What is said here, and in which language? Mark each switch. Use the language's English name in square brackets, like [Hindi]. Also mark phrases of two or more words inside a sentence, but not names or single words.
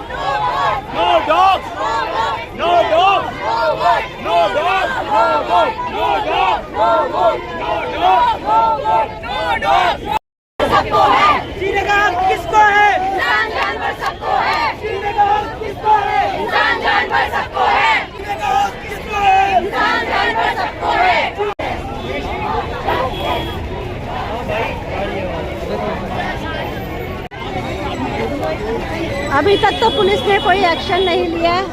[English] No dogs! No dogs! No dogs! No vote! No dogs! No vote! No dogs! No vote! No dogs! [Hindi] सबको है, जीने का हक किसको है? इंसान जानवर सबको है, जीने का हक किसको है? इंसान जानवर सबको है, जीने का हक किसको है? इंसान जानवर सबको है। अभी तक तो पुलिस ने कोई एक्शन नहीं लिया है।